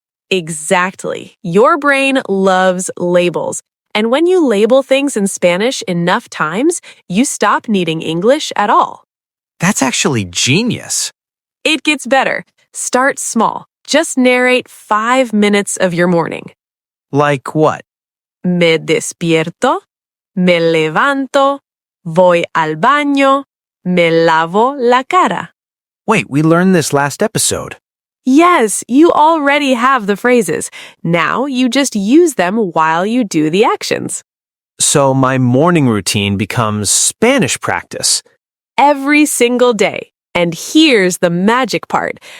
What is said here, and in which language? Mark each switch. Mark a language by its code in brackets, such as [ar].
[en] Exactly. Your brain loves labels, And when you label things in Spanish enough times, you stop needing English at all. That's actually genius. It gets better. Start small. Just narrate 5 minutes of your morning. Like what? [es] Me despierto, me levanto, voy al baño, me lavo la cara. [en] Wait, we learned this last episode. Yes, you already have the phrases. Now you just use them while you do the actions. So my morning routine becomes Spanish practice. Every single day. And here's the magic part.